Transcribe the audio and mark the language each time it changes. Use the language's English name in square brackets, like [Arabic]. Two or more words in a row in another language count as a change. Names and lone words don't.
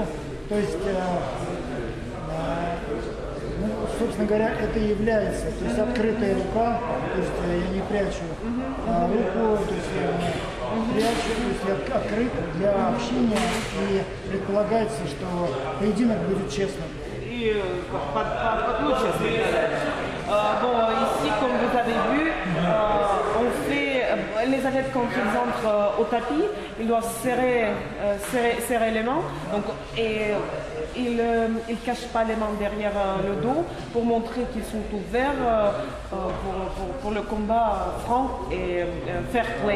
[Russian] То есть, собственно говоря, это является, то есть открытая рука, то есть я не прячу руку, то есть я прячу, то есть я открыт для общения и предполагается, что поединок будет честным. И ну, честно сказать. [French] Bon, ici, comme vous avez vu, on fait, les athlètes quand ils entrent au tapis, ils doivent serrer les mains, donc, et ils ne cachent pas les mains derrière le dos pour montrer qu'ils sont ouverts pour le combat franc et [English] fair play.